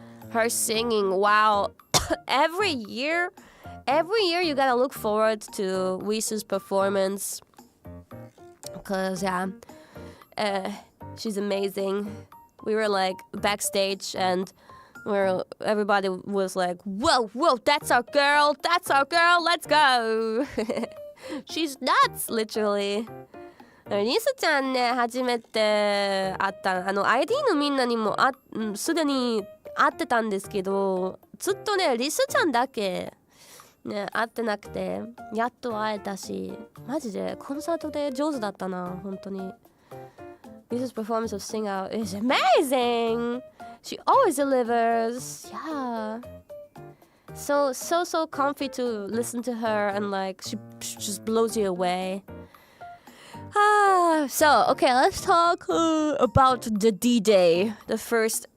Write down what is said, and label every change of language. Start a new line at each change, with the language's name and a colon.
English: Her singing, wow. Every year you gotta look forward to Risu's performance. Because, she's amazing. We were like backstage, and everybody was like, whoa, that's our girl, let's go. She's nuts, literally.
Japanese: リスちゃんね、初めて会った、ID のみんなにもすでに会ってたんですけど、ずっとね、リスちゃんだけね、会ってなくて、やっと会えたし、マジでコンサートで上手だったな、本当に。
English: Lisa's performance of Sing Out is amazing! She always delivers. Yeah. So comfy to listen to her, and like she just blows you away. So okay, let's talk about the D-Day. The first.